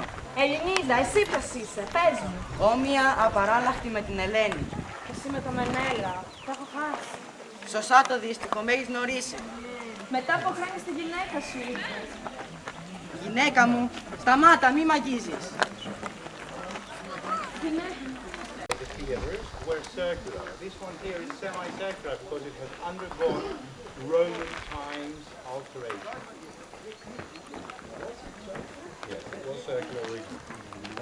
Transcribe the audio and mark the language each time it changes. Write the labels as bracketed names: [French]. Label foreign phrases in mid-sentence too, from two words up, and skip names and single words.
[Greek] Ελληνίδα, εσύ ποιος είσαι, πες μου. Όμοια απαράλλαχτη με την Ελένη. Εσύ με το Μενέλα, τα έχω χάσει. Σωστά το δίστικο, με έχεις γνωρίσει. Μετά από χρόνια στη γυναίκα σου ήρθες. Γυναίκα μου, σταμάτα, μη μ' αγγίζεις. [English] The theatres were circular. This one here is semicircular because it has undergone Roman times alteration. Yes, it was circular originally.